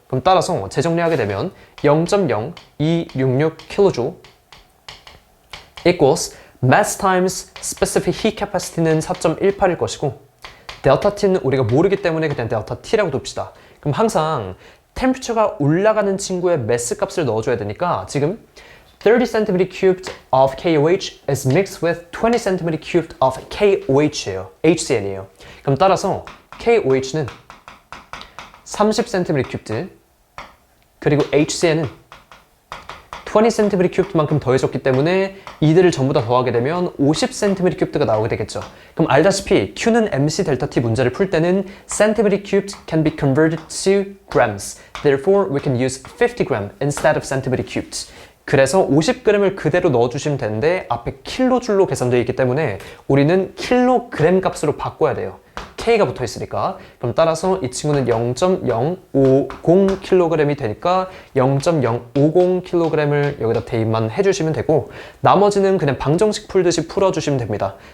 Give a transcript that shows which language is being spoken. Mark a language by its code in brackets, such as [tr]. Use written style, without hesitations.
[ko] 그럼 따라서 재정리하게 되면 0.0266kJ equals mass times specific heat capacity는 4.18일 것이고 델타 T는 우리가 모르기 때문에 그냥 델타 T라고 둡시다. 그럼 항상 템퍼처가 올라가는 친구의 mass 값을 넣어줘야 되니까 지금 [en] 30 cm cubed of KOH [ko] is mixed with 20 cm cubed of KOH예요. HCN이에요. 그럼 따라서 KOH는 30 cm cubed 그리고 HCN은 20 cm cubed만큼 더해졌기 때문에 이들을 전부 다 더하게 되면 50 cm cubed가 나오게 되겠죠. 그럼 알다시피 Q는 MC 델타 T 문제를 풀 때는 [en] cm cubed can be converted to grams. Therefore, we can use 50 gram instead of cm cubed. [ko] 그래서 50g을 그대로 넣어주시면 되는데 앞에 킬로줄로 계산되어 있기 때문에 우리는 킬로그램 값으로 바꿔야 돼요. K가 붙어 있으니까. 그럼 따라서 이 친구는 0.050kg이 되니까 0.050kg을 여기다 대입만 해주시면 되고 나머지는 그냥 방정식 풀듯이 풀어주시면 됩니다.